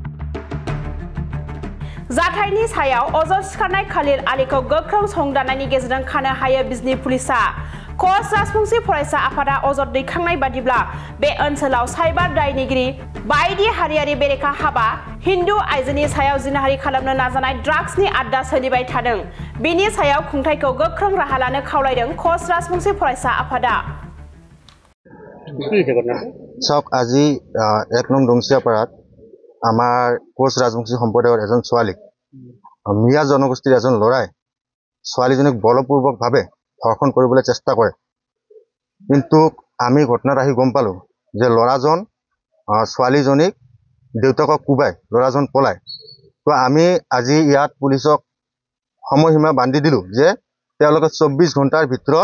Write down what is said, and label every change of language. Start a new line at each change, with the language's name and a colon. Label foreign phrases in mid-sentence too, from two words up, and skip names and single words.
Bodo: जाथायनि सायाव अजद सिखारनाय खालिल आलीखौ गोख्रों संदाननायनि गेजेरजों खानो हायो बिजनी पुलिसा कच राजबंशी फरायसा आफादा अजद दैखांनाय बादिब्ला बे ओनसोलाव साइबार दायनिगिरि बायदि हारियारि बेरेखा हाबा हिन्दू आइजोनि सायाव जिनाहारि खालामनो नाजानाय ड्राग्सनि आड्डा सोलिबाय थादों बिनि सायाव खुंथायखौ गोख्रों राहा लानो खावलायदों कच राजबंशी फरायसा आफादा
Assamese: চাওক আজি 1 নং দংচিয়াপাৰাত আমাৰ কোচ ৰাজবংশী সম্প্ৰদায়ৰ এজন ছোৱালীক মিয়া জনগোষ্ঠীৰ এজন লৰাই ছোৱালীজনীক বলপূৰ্বকভাৱে ধৰ্ষণ কৰিবলৈ চেষ্টা কৰে কিন্তু আমি ঘটনাত আহি গম পালো যে লৰাজন ছোৱালীজনীক দেউতাকক কুবাই লৰাজন পলাই তো আমি আজি ইয়াত পুলিচক সময়সীমা বান্ধি দিলো যে তেওঁলোকে 24 ঘণ্টাৰ ভিতৰত